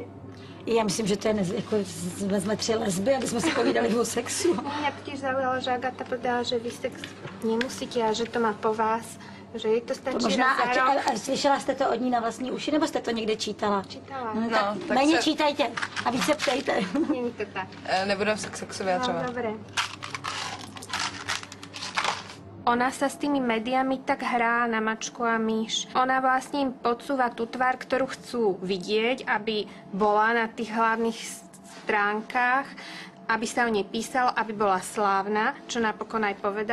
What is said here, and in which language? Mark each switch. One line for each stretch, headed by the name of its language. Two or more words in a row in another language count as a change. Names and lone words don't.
Czech: Já myslím, že to je jako vezme 3 lesby, aby jsme si povídali o sexu.
Slovak: Mňa totiž zaujalo, že Agata povedala, že vy sex nemusíte a že to má po vás, že jej to stačí
Czech: To možná,
Slovak: raz za rok.
Czech: a slyšela jste to od ní na vlastní uši, nebo jste to někde čítala?
Slovak: Čítala.
Czech: No, tak méně čítajte a více ptejte. Není to tak. Nebudu se k sexu vyjadřovat.
Slovak: No, dobre. Ona sa s tými médiami tak hrá na mačku a myš. Ona vlastne im podsúva tú tvár, ktorú chcú vidieť, aby bola na tých hlavných stránkach, aby sa o nej písalo, aby bola slávna, čo napokon aj povedala.